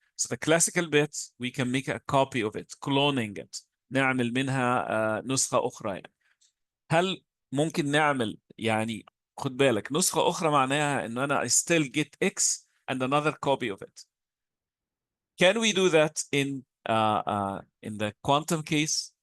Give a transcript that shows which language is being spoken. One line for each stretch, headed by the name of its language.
English: So the classical bit, we can make a copy of it, cloning it.
Arabic: نعمل منها نسخة أخرى يعني. هل ممكن نعمل يعني خد بالك نسخة أخرى معناها إنه أنا
English: I still get X and another copy of it. Can we do that in the quantum case?